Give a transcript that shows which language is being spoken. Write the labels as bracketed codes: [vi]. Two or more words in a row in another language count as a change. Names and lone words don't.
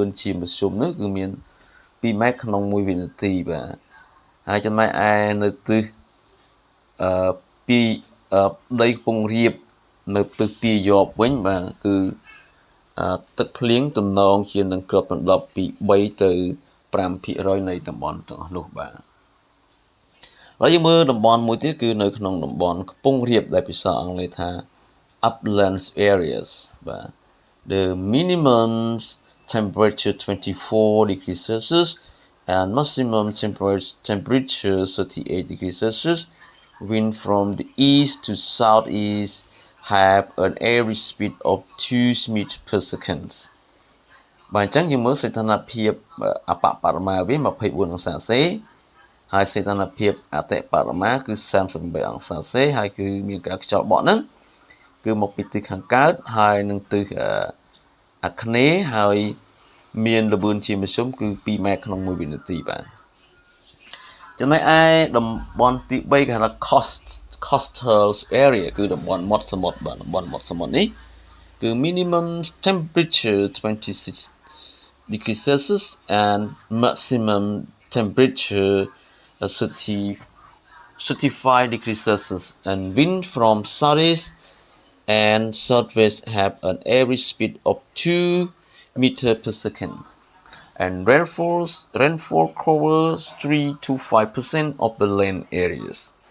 [km] ជាមធ្យមនោះគឺមាន2ម៉ែត្រក្នុង1វិនាទីបាទហើយចំណែកឯនៅទិសពីដីកំពង់រាបនៅទិសពីយប់វិញបាទគឺទឹកភ្លៀងទំនងជានឹងគ្របដណ្ដប់ពី3ទៅ5% នៃតំបន់ទាំងអស់នោះបាទហើយ យើងមើលតំបន់មួយទៀតគឺនៅក្នុងតំបន់ខ្ពង់រាបដែលភាសាអង់គ្លេសថា [en] Upland areas [km] បាទ [en] the minimum temperature 24 degrees Celsius and maximum temperature 38 degrees Celsius wind from the east to southeast have an average speed of 2 meters per second [km] បាទអញ្ចឹងយើងមើលសីតុណ្ហភាពអបបរមាវា24អង្សាសេហើយសីតុណ្ហភាពអតិបរ មាគឺ38អង្សាសេហើយគឺមានការខ្យល់បក់ហ្នឹងគឺមកពីទិសខាងកើតហើយនឹងទិសអាគ្នេយ៍ហើយមានល្បឿនជាមធ្យមគឺ2ម៉ែត្រក្នុង1វិនាទីបាទចំណែកឯតំបន់ទី3គេហៅថា [en] coastal area [km] គឺតំបន់មាត់សមុទ្របាទតំបន់មាត់សមុទ្រនេះគឺ [en] minimum temperature 26 degrees Celsius and maximum temperature 35 degrees Celsius and wind from southeast and southwest have an average speed of 2 meters per second and rainfall covers 3 to 5% of the land areas.